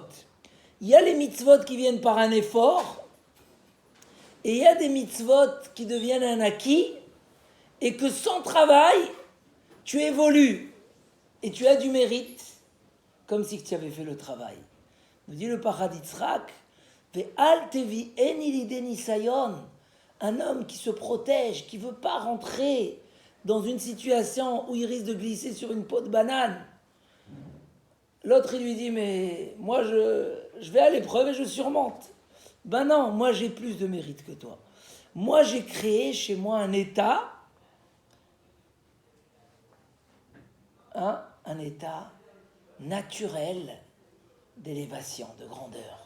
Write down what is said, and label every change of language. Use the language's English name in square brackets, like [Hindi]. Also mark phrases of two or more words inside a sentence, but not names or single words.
[French] Il y a les mitzvot qui viennent par un effort, et il y a des mitzvot qui deviennent un acquis, et que sans travail, tu évolues, et tu as du mérite, comme si tu avais fait le travail. Nous dit le Pachad Yitzhak, [Hebrew] ואל תביאני לידי ניסיון, [French] un homme qui se protège, qui ne veut pas rentrer dans une situation où il risque de glisser sur une peau de banane. L'autre, il lui dit, mais moi, je vais à l'épreuve et je surmonte. Ben non, moi, j'ai plus de mérite que toi. Moi, j'ai créé chez moi un état, un état naturel d'élévation, de grandeur.